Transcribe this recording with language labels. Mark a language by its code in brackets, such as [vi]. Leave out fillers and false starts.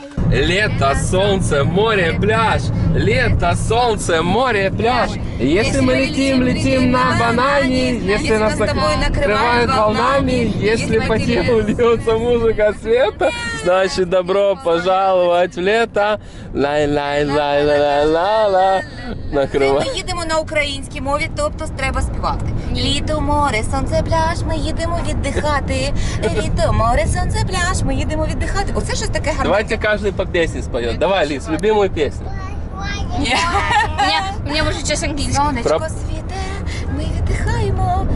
[ru] Лето, солнце, море, пляж. Лето, солнце, море, пляж. Если мы летим на банане. Если нас накрывает волнами. Если по телу льется музыка света, значит добро пожаловать в лето. Лай-лай-лай-лай-лай-ла. Накриває. [uk] Ми їдемо на українській мові, тобто треба співати. Літо, море, сонце, пляж, ми їдемо віддихати. Літо, море, сонце, пляж, ми їдемо віддихати. Оце щось таке гарне. [ru] Давайте каждый по песне споет. Давай, Лиз, любимую песню. Мне уже сейчас английский. [uk] Сонечко світе, ми віддихаємо.